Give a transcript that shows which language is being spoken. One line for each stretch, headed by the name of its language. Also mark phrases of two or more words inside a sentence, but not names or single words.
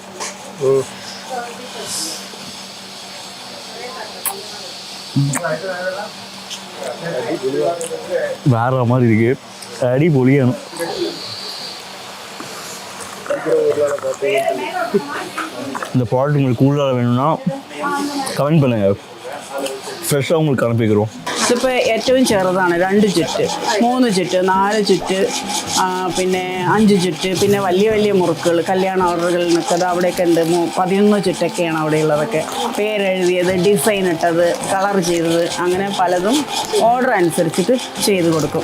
Tamil: வேற மாதிரி இருக்கு. அடி பொலியணும். இந்த ப்ராடக்ட் உங்களுக்கு கூடுதலாக வேணும்னா கமெண்ட் பண்ணுங்கள். ഫ്രഷ് உங்களுக்கு അനുപ്പിக்கிறோம்.
Malayalam: ഇതിപ്പോൾ ഏറ്റവും ചെറുതാണ് 2 ചുറ്റ്, 3 ചുറ്റ്, 4 ചുറ്റ്, പിന്നെ 5 ചുറ്റ്, പിന്നെ വലിയ വലിയ മുറുക്കുകൾ, കല്യാണ ഓർഡറുകളിൽ നിൽക്കുന്നത് അവിടെയൊക്കെ ഉണ്ട്. 11 ചുറ്റൊക്കെയാണ് അവിടെയുള്ളതൊക്കെ. പേരെഴുതിയത്, ഡിസൈൻ ഇട്ടത്, കളർ ചെയ്തത്, അങ്ങനെ പലതും ഓർഡർ അനുസരിച്ചിട്ട് ചെയ്ത് കൊടുക്കും.